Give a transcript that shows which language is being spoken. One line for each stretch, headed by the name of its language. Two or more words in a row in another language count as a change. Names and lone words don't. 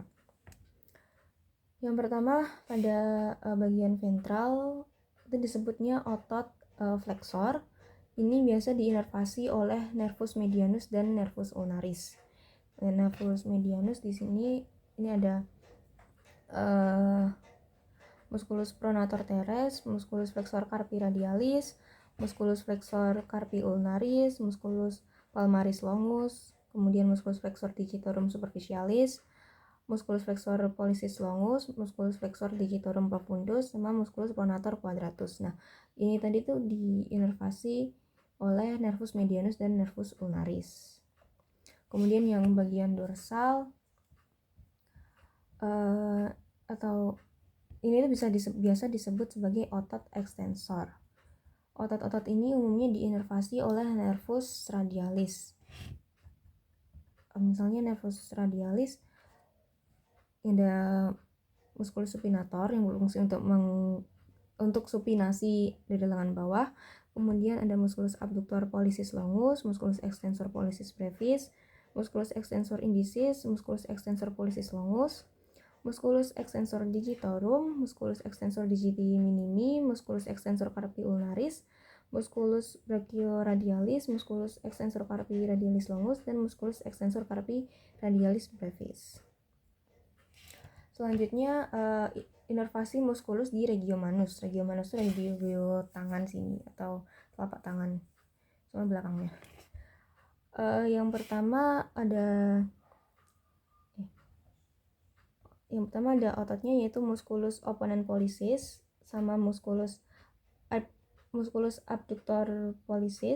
Indonesian: Yang pertama pada bagian ventral itu disebutnya otot flexor. Ini biasa diinervasi oleh
Latin: nervus medianus
Indonesian: dan
Latin: nervus ulnaris.
Indonesian: Nervus medianus di sini ini ada
Latin: musculus pronator teres, musculus flexor carpi radialis, musculus flexor carpi ulnaris, musculus palmaris longus,
Indonesian: kemudian
Latin: musculus flexor digitorum superficialis, musculus flexor pollicis longus, musculus flexor digitorum profundus,
Indonesian: sama
Latin: musculus pronator quadratus.
Indonesian: Nah, ini tadi tuh diinervasi oleh
Latin: nervus medianus
Indonesian: dan
Latin: nervus ulnaris.
Indonesian: Kemudian yang bagian dorsal atau ini tuh biasa disebut sebagai otot ekstensor. Otot-otot ini umumnya diinervasi oleh
Latin: nervus radialis.
Indonesian: Misalnya
Latin: nervus radialis
Indonesian: ada
Latin: musculus supinator
Indonesian: yang berfungsi untuk supinasi dari lengan bawah. Kemudian ada
Latin: musculus abductor pollicis longus, musculus extensor pollicis brevis, musculus extensor indicis, musculus extensor pollicis longus, musculus extensor digitorum, musculus extensor digiti minimi, musculus extensor carpi ulnaris, musculus brachioradialis, musculus extensor carpi radialis longus,
Indonesian: dan
Latin: musculus extensor carpi radialis brevis.
Indonesian: Selanjutnya inervasi musculus di
Latin: regio manus. Regio manus
Indonesian: itu regio tangan sini atau telapak tangan sama belakangnya. Yang pertama ada ototnya, yaitu
Latin: musculus opponent pollicis
Indonesian: sama
Latin: musculus abductor pollicis.